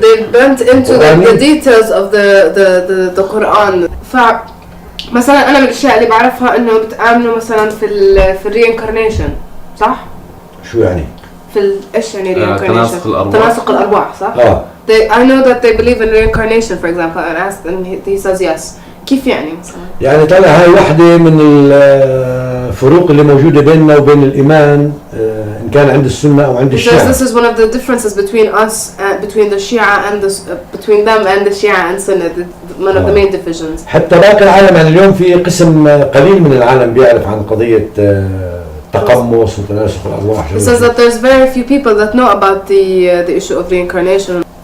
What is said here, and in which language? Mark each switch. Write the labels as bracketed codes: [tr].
[en] They went into the details of the Quran. [ar] مثلا أنا من الأشياء اللي بعرفها إنه بتآمنوا مثلا في reincarnation صح؟ شو يعني؟ في إيش يعني reincarnation؟ تناسق الأرواح صح؟ [en] I know that they believe in reincarnation for example and asked and he says yes. [ar] كيف يعني مثلا؟ يعني طلع هاي واحدة من الفروق اللي موجودة بيننا وبين الإيمان إن كان عند السنة أو عند الشيعة. [en] This is one of the differences between us between the Shia and between them and the Shia and Sunni. One of the main divisions. [ar] حتى باقي العالم يعني اليوم في قسم قليل من العالم بيعرف عن قضية تقمص وتناسق الأرواح. [en] It says that there's very few people that know about the issue of reincarnation.